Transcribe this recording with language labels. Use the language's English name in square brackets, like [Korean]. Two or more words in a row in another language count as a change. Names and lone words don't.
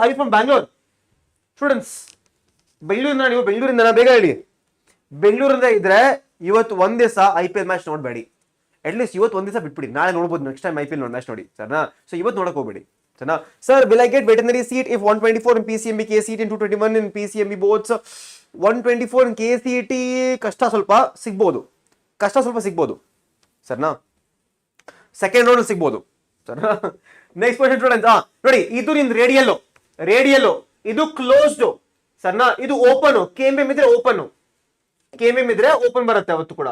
[English] I from Bangalore. [Kannada] ಸ್ಟೂಡೆಂಟ್ಸ್ ಬೆಂಗಳೂರಿಂದ, ನೀವು ಬೆಂಗಳೂರಿಂದ ಬೇಗ ಹೇಳಿ. ಬೆಂಗಳೂರಿಂದ ಇದ್ರೆ ಇವತ್ತು ಒಂದ್ ದಿವಸ IPL ಮ್ಯಾಚ್ ನೋಡಬೇಡಿ. [English] at least [Kannada] ಇವತ್ತು ಒಂದ್ ದಿವಸ ಬಿಟ್ಬಿಡಿ, ನಾಳೆ ನೋಡ್ಬೋದು. [English] next time IPL match [Kannada] ನೋಡಿ. ಸರಿನಾ? ಸೊ ಇವತ್ತು ನೋಡಕ್ ಹೋಗ್ಬೇಡಿ. ಸರಿನಾ? [English] Sir, will I get veterinary seat if 124 in PCMB, KCET in 221 in PCMB boards, 124 in KCET? [Kannada] ಕಷ್ಟ ಸ್ವಲ್ಪ ಸಿಗ್ಬೋದು. ಕಷ್ಟ ಸ್ವಲ್ಪ ಸಿಗ್ಬೋದು. ಸರಿನಾ? [English] second round [Kannada] ಸಿಗ್ಬೋದು. ಸರಿನಾ? [English] next question students, [Kannada] ನೋಡಿ, ಇದು ನಿಮ್ದು ರೇಡಿಯಲ್. ರೇಡಿಯಲ್ ಇದು ಕ್ಲೋಸ್ಡ್. ಸರಿನಾ? ಇದು ಓಪನ್. KMBM ಇದ್ರೆ ಓಪನ್. KMBM ಇದ್ರೆ ಓಪನ್ ಬರುತ್ತೆ ಅವತ್ತು ಕೂಡ.